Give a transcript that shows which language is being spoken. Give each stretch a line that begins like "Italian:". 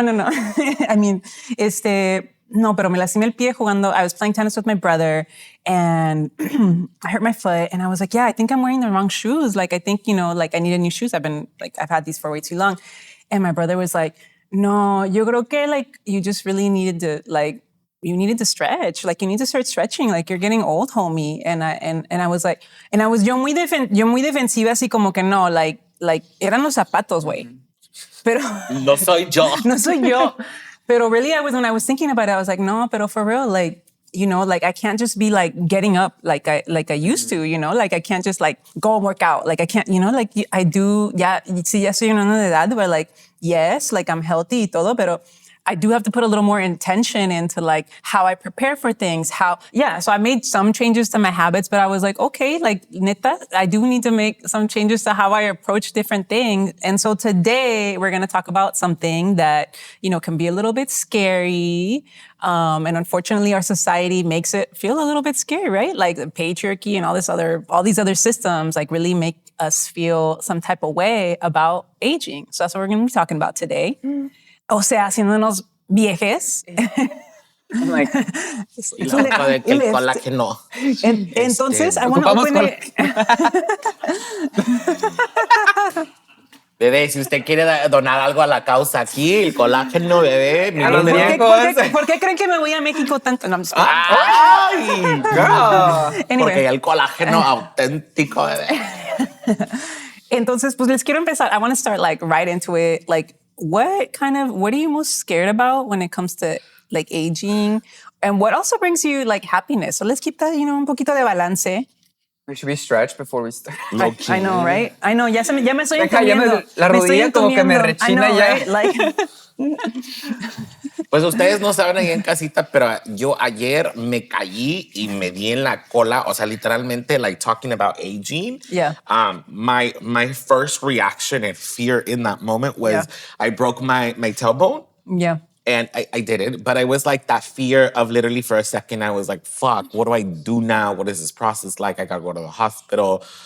English: I mean,
Spanish: no, pero me lastimé el pie jugando.
English: I was playing tennis with my brother and I hurt my foot and I was like, yeah, I think I'm wearing the wrong shoes. Like, I think, like I needed new shoes. I've had these for way too long. And my brother was like,
Spanish: no, yo creo que
English: like you just really needed to stretch. Like you need to start stretching. Like you're getting old, homie. And I was like,
Spanish: yo muy defensiva así como que no, like eran los zapatos, güey. Pero no soy yo. No soy yo.
English: Pero really, when I was thinking about it, I was like,
Spanish: no, pero
English: for real, like, like I can't just be like getting up like I used to, like I can't just like go work out. Like I can't, like I do,
Spanish: ya soy una de edad
English: where like, yes, like I'm healthy
Spanish: y todo, pero
English: I do have to put a little more intention into like how I prepare for things, so I made some changes to my habits, but I was like, okay, like neta, I do need to make some changes to how I approach different things. And so today we're going to talk about something that, can be a little bit scary. And unfortunately our society makes it feel a little bit scary, right? Like the patriarchy and all these other systems like really make us feel some type of way about aging. So that's what we're going to be talking about today.
Spanish: O sea, haciéndonos viejes.
English: I'm like,
Spanish: el colágeno. Entonces,
English: I want to open it.
Spanish: Bebé, si usted quiere donar algo a la causa aquí, el colágeno, bebé. ¿Por qué creen que me voy a México tanto? No, ¡Ay, girl!
English: Anyway.
Spanish: Porque el colágeno auténtico, bebé. Entonces, pues les quiero empezar.
English: I want to start like right into it. Like, what are you most scared about when it comes to like aging? And what also brings you like happiness? So let's keep that,
Spanish: un poquito de balance.
English: Should we stretch before we start? I know, right? I know,
Spanish: ya me estoy encomiendo. La rodilla como que me
English: I
Spanish: rechina
English: know,
Spanish: ya.
English: right? Like,
Spanish: Pues ustedes no saben ahí en casita, pero yo ayer me caí y me di en la cola. O sea, literalmente,
English: like talking about aging. Yeah. My first reaction and fear in that moment was Yeah. I broke my tailbone. yeah. And I didn't, but I was like that fear of literally for a second, I was like, fuck, what do I do now? What is this process like? I gotta go to the hospital.